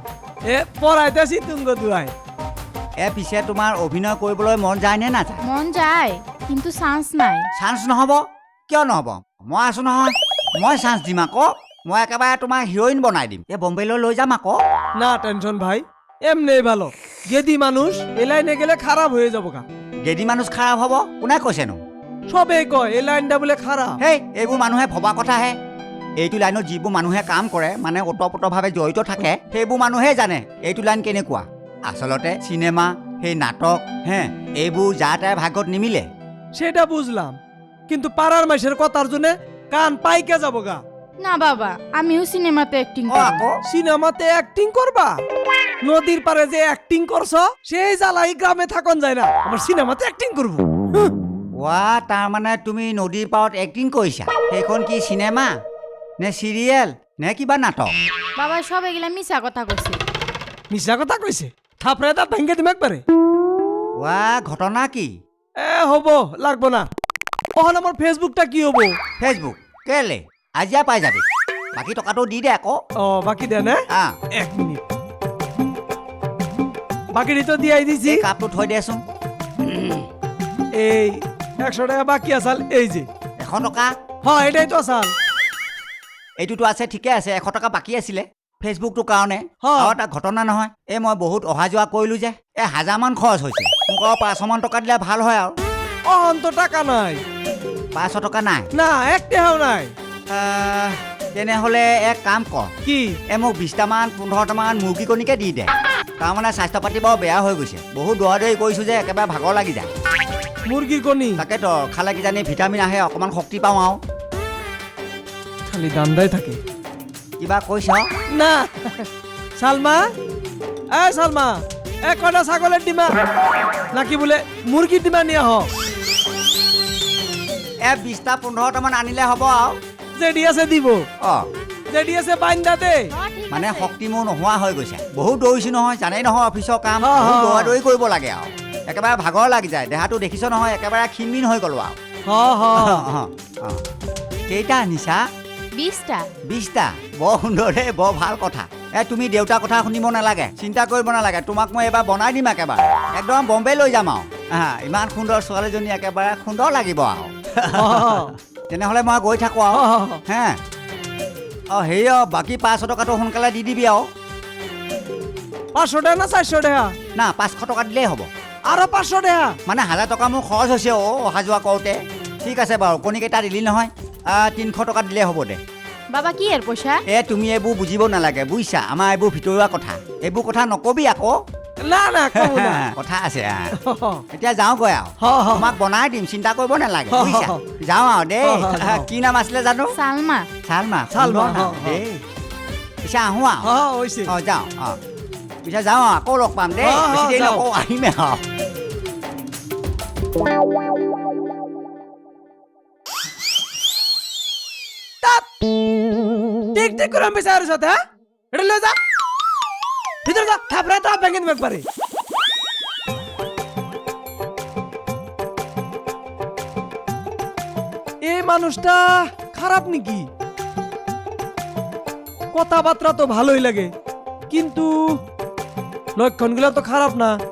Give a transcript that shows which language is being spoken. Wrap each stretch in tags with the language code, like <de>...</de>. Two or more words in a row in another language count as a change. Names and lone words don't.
<bn>এ পড়াইতেছি তুঙ্গ দুয়াই</bn> <as>পিছে তোমাৰ অভিনয় কৰিবলৈ মন যায় নে নাযায় মন যায় কিন্তু চান্স নাই চান্স নহ'ব কিয় নহ'ব মই আছোঁ নহয় মই চান্স দিম আকৌ মই একেবাৰে তোমাক হিৰইন বনাই দিম বম্বেলৈ লৈ যাম আকৌ</as> <bn>না টেনশন ভাই এমনি ভালো গেদি মানুষ এই লাইনে গেলে খারাপ হয়ে যাবো কা</bn> <as>গেদি মানুষ খারাপ হ'ব কোনে কৈছেনো</as> <bn>সবে কয় এই লাইনটা বলে খারাপ</bn> <as>হেই এইবোৰ মানুহে ভবা কথাহে এইটো লাইনত যিবোৰ মানুহে কাম কৰে মানে ওতঃপ্ৰোতভাৱে জড়িত থাকে সেইবোৰ মানুহে জানে এইটো লাইন কেনেকুৱা আচলতে চিনেমা সেই নাটক হে এইবোৰ যা তাই ভাগত নিমিলে</as> <bn>সেটা বুঝলাম কিন্তু পাড়ার মাসের কথার জন্য কান পাইকে যাবো গা না বাবা আমিও সিনেমাতে অ্যাক্টিং ও করব</bn> <as>আকৌ</as> <bn>সিনেমাতে অ্যাক্টিং করবা নদীর পারে যে অ্যাক্টিং করছো সেই জ্বালাই গ্রামে থাকন যায় না আমার সিনেমাতে অ্যাক্টিং করব</bn> <as>ৱা তাৰমানে তুমি নদীৰ পাৰত এক্টিং কৰিছা সেইখন কি চিনেমা নে চিৰিয়েল নে কিবা নাটক</as> <bn>বাবা সব এগুলা মিছা কথা কইছে মিছা কথা কইছে থাপড়ে তা ভেঙ্গে দিম একবারে</bn> <as>ৱা ঘটনা কি</as> <bn>এ হব লাগবো না ওহন আমার ফেসবুকটা কি হবো</bn> <as>ফেচবুক কেলে আজিয়া পাই যাবি বাকী টকাটো দি দে আকৌ</as> <bn>ও বাকি দে না আহ 1 মিনিট বাকিটি তো দিয়াই দিছি</bn> <as>এই কাপটো থৈ দেচোন</as> <bn>এই 100 টাকা বাকি আসাল এই যে</bn> <as>100 টকা</as> <bn>হ্যাঁ এটাই তো আসাল</bn> <as>এইটোতো আছে ঠিকে আছে 100 টকা বাকী আছিলে ফেচবুকটোৰ কাৰণে হয়। আৰু এটা ঘটনা নহয় এই মই বহুত অহা যোৱা কৰিলো যে 1000 মান খৰচ হৈছে মোক আৰু 500 মান টকা দিলে ভাল হয় আৰু</as> <bn>ওহন তো টাকা নাই</bn> <as>500 টকা নাই</as> <bn>না এক টাকাও নাই</bn> <as>তেনেহ'লে এক কাম কৰ কি মোক 20টামান 15টামান মুৰ্গী কণীকে দি দে তাৰমানে স্বাস্থ্য পাতি বৰ বেয়া হৈ গৈছে বহুত দৌৰা-দৌৰি কৰিছোঁ যে একেবাৰে ভাগৰ লাগি যায়</as> <bn>মুরগির কণী</bn> <as>তাকেতো খালে কিজানি ভিটামিন আহে অকণমান শক্তি পাওঁ আৰু</as> <bn>খালি দান্দাই থাকে</bn> <as>কিবা কৈছ</as> <bn>না সালমা সালমা কটা ছাগলের ডিমা নাকি বলে মুরগির ডিমা নিয়ে হ</bn> <as>20টা 15টামান আনিলে হ'ব আৰু</as> <bn>যেডি আছে দিব অঁ যেডি আছে বাইন্দা দে</bn> <as>মানে শক্তি মোৰ নোহোৱা হৈ গৈছে বহুত দৌৰিছোঁ নহয় জানেই নহয় অফিচৰ কাম অ, বহুত অ। দৌৰা-দৌৰি কৰিব লাগে আৰু একেবাৰে ভাগৰ লাগি যায় দেহাটো দেখিছ নহয় একেবাৰে ক্ষীণমিন হৈ গ'লো আৰু</as> <bn>হ হ</bn> <as>কেইটা আনিছা</as> <bn>20টা</bn> <as>20টা বৰ সুন্দৰ দেই বৰ ভাল কথা তুমি দেউতাৰ কথা শুনিব নালাগে চিন্তা কৰিব নালাগে তোমাক মই এবাৰ বনাই দিম একেবাৰে একদম বম্বে লৈ যাম আৰু ইমান সুন্দৰ ছোৱালীজনী একেবাৰে সুন্দৰ লাগিব আৰু তেনেহ'লে মই গৈ থাকোঁ আৰু হে হেৰি বাকী 500 টকাটো সোনকালে দি দিবি আৰু</as> <bn>500 টাকা না 400 টাকা</bn> <as>না 500 টকা দিলেই হ'ব</as> <bn>আরো 500 টাকা</bn> <as>মানে 1000 টকা মোৰ খৰচ হৈছে অহা যোৱা কৰোঁতে ঠিক আছে বাৰু কণীকেইটা দিলি নহয় 300 টকা দিলেই হ'ব দে</as> <bn>বাবা কি এর পয়সা</bn> <as>তুমি এইবোৰ বুজিব নালাগে বুজিছা আমাৰ এইবোৰ ভিতৰুৱা কথা এইবোৰ কথা নকবি আকৌ</as> <bn>না না কব না</bn> <as>কথা আছে এতিয়া যাওঁগৈ আৰু তোমাক বনাই দিম চিন্তা কৰিব নালাগে বুজিছা যাওঁ আৰু দেই কি নাম আছিলে জানো</as> <bn>সালমা</bn> <as>চালমা চালমা, সুন্দৰ নাম দেই পিছে আহোঁ আৰু</as> <bn>হইছে</bn> <as>যাওঁ পিছে যাওঁ আকৌ লগ পাম দেই বেছি দেৰি যাওঁ। নকওঁ আহিমে আৰু</as> <bn>ঠিক ঠিক করে আমি স্যারের সাথে এটা লয়ে যা ভিতরে যা থাপড়ে তা ভেঙে দিবে একবারে এই মানুষটা খারাপ নাকি কথাবার্তা তো ভালোই লাগে কিন্তু লক্ষণগুলো তো খারাপ না</bn>